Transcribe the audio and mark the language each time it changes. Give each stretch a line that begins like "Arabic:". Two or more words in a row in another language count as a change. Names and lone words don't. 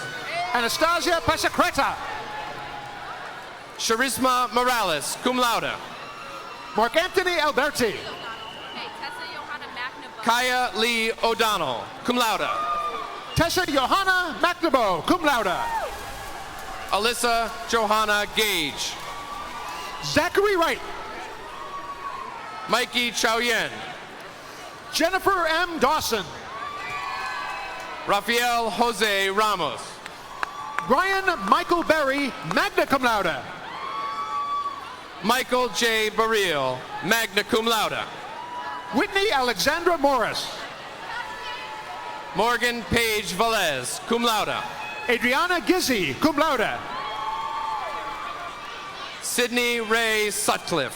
English: Anastasia Pasacreta. Charisma Morales,
Latin: cum laude.
English: Mark Anthony Alberti. Kaya Lee O'Donnell,
Latin: cum laude.
English: Tessa Johanna McNabo,
Latin: cum laude.
English: Alyssa Johanna Gage. Zachary Wright. Mikey Chow Yen. Jennifer M. Dawson. Rafael Jose Ramos. Brian Michael Berry,
Latin: magna cum laude.
English: Michael J. Baril,
Latin: magna cum laude.
English: Whitney Alexandra Morris. Morgan Page Velez,
Latin: cum laude.
English: Adriana Gizzi,
Latin: cum laude.
English: Sydney Ray Sutcliffe.